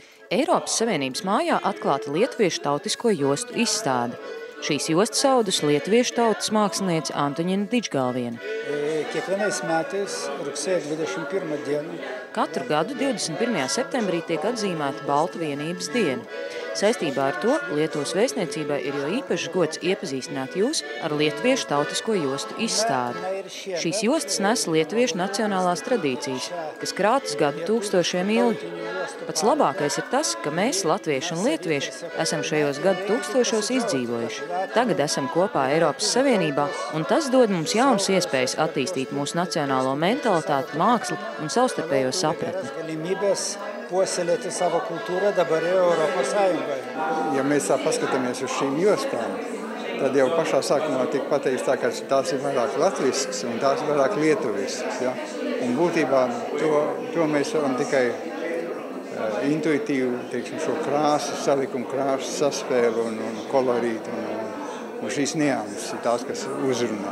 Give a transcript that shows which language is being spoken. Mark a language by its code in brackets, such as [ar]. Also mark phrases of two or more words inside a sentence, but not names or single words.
[lv] Eiropas Savienības mājā atklāta lietuviešu tautisko jostu izstāde. Šīs jostas audus lietuviešu tautas māksliniece Antoņina Dičgalviene. [lt] Kiekvienais metais rugsėjo 21 dieną. [lv] Katru gadu 21. septembrī tiek atzīmēta Baltu vienības diena. Saistībā ar to Lietuvas vēstniecībai ir jau īpašs gods iepazīstināt jūs ar lietuviešu tautisko jostu izstādi. Šīs jostas nes lietuviešu nacionālās tradīcijas, kas krātas gadu tūkstošiem ilgi. Pats labākais ir tas, ka mēs, latvieši un lietuvieši, esam šajos gadu tūkstošos izdzīvojuši. Tagad esam kopā Eiropas Savienībā, un tas dod mums jaunas iespējas attīstīt mūsu nacionālo mentalitāti, mākslu un savstarpējo sapratni. [lt] Puoselėti savo kultūrą dabar Europos Sąjungoje. [lv] Ja mēs tā paskatāmies uz šīm jostām, tad jau pašā sākumā tika pateikts tā, ka tās ir vairāk latvisks un tās ir vairāk lietuvisks. Ja? Un būtībā to mēs varam tikai intuitīvi, teiksim, šo krāsu, salikumu krāsu saspēlu un kolorītu un šīs nianses ir tās, kas uzrunā.